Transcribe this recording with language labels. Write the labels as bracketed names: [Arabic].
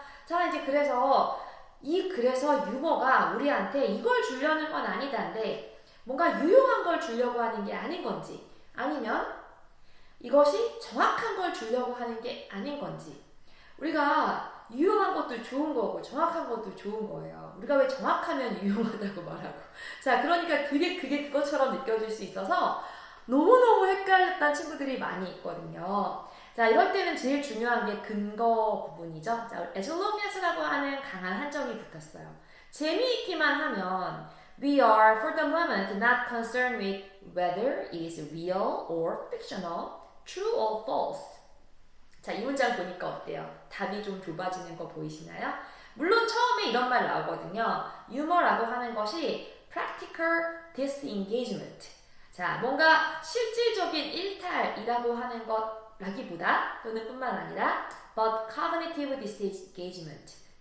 [Korean] 자 이제 그래서 유머가 우리한테 이걸 주려는 건 아니다인데 뭔가 유용한 걸 주려고 하는 게 아닌 건지 아니면 이것이 정확한 걸 주려고 하는 게 아닌 건지 우리가 유용한 것도 좋은 거고 정확한 것도 좋은 거예요. 우리가 왜 정확하면 유용하다고 말하고 자 그러니까 그게 그것처럼 느껴질 수 있어서 너무너무 헷갈렸던 친구들이 많이 있거든요. 자 이럴 때는 제일 중요한 게 근거 부분이죠. 자 as long as라고 하는 강한 한정이 붙었어요. 재미있기만 하면 [English] We are for the moment not concerned with whether it is real or fictional, true or false. [Korean] 자, 이 문장 보니까 어때요? 답이 좀 좁아지는 거 보이시나요? 물론 처음에 이런 말 나오거든요. 유머라고 하는 것이 [English] practical disengagement. [Korean] 자, 뭔가 실질적인 일탈이라고 하는 것라기보다 또는 뿐만 아니라 [English] but cognitive disengagement.